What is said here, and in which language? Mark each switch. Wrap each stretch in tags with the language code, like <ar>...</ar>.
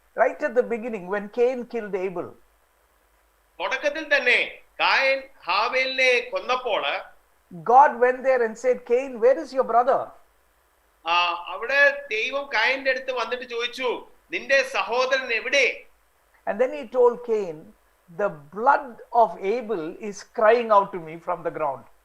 <en>Right at the beginning, when Cain killed Abel,</en> <ml>തുടക്കത്തിൽ തന്നെ കായൻ ഹാബേലിനെ കൊന്നപ്പോൾ</ml> <en>God went there and said, Cain, where is your brother?</en> <ml>അവിടെ ദൈവം കായന്റെ അടുത്ത് വന്നിട്ട് ചോദിച്ചു, നിന്റെ സഹോദരൻ എവിടെ?</ml> <en>And then he told Cain, the blood of Abel is crying out to me from the ground.</en>